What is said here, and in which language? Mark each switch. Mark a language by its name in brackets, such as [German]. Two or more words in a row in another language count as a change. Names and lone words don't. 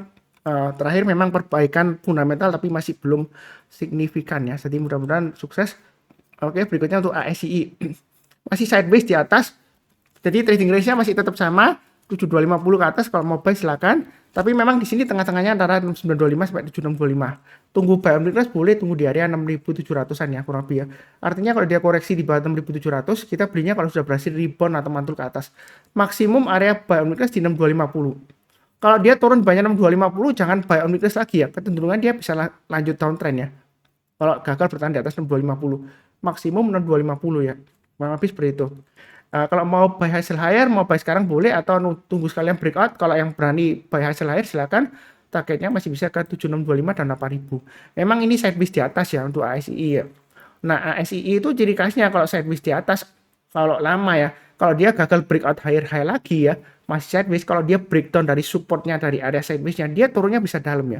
[Indonesian] Terakhir memang perbaikan fundamental tapi masih belum signifikan ya. Jadi mudah-mudahan sukses. Oke, berikutnya untuk ASI. Masih sideways di atas. Jadi [English] trading range-nya [Indonesian] masih tetap sama, 7250 ke atas kalau mau buy silakan. Tapi memang di sini tengah-tengahnya antara 6925 sampai 7625. Tunggu [English] buy on weakness [Indonesian] boleh tunggu di area 6700-an ya kurang lebih ya. Artinya kalau dia koreksi di bawah 6700, kita belinya kalau sudah berhasil rebound atau mantul ke atas. Maksimum area [English] buy on weakness [Indonesian] di 6250. Kalau dia turun banyak 6250 jangan [English] buy on weakness [Indonesian] lagi ya. Kecenderungan dia bisa lanjut downtrend ya. Kalau gagal bertahan di atas 6250. Maksimum 6250 ya. Kurang lebih seperti itu. Kalau mau [English] buy high sell higher, [Indonesian] mau buy sekarang boleh atau tunggu sekalian breakout. Kalau yang berani [English] buy high sell higher [Indonesian] silakan. Targetnya masih bisa ke 7625 dan 8000. Memang ini sideways di atas ya untuk ASI ya. Nah, ASI itu ciri khasnya kalau sideways di atas kalau lama ya. Kalau dia gagal [English] breakout higher high [Indonesian] lagi ya, masih sideways. Kalau dia breakdown dari supportnya dari area sidewaysnya, dia turunnya bisa dalam ya.